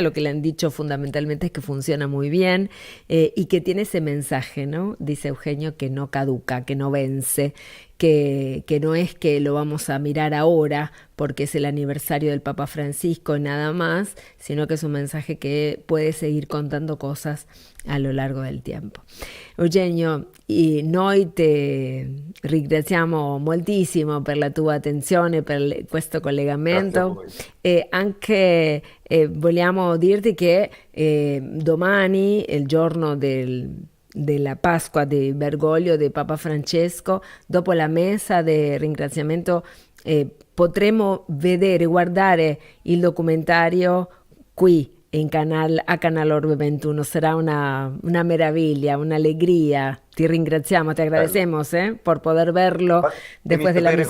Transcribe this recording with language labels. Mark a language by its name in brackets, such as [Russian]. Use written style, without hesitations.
[Spanish] Lo que le han dicho fundamentalmente es que funciona muy bien y que tiene ese mensaje, ¿no? Dice Eugenio, que no caduca, que no vence, que no es que lo vamos a mirar ahora porque es el aniversario del Papa Francisco y nada más, sino que es un mensaje que puede seguir contando cosas a lo largo del tempo. [Italian] Eugenio, noi te ringraziamo moltissimo per la tua attenzione, per questo collegamento e anche vogliamo dirti che domani, il giorno della Pasqua di Bergoglio di Papa Francesco, dopo la messa di ringraziamento potremo guardare il documentario qui a Canal Orbe 21. [Spanish] Será [Italian] una meraviglia, un'allegria. Ti ringraziamo, [Spanish] ti agradecemos por poder verlo después de la misa.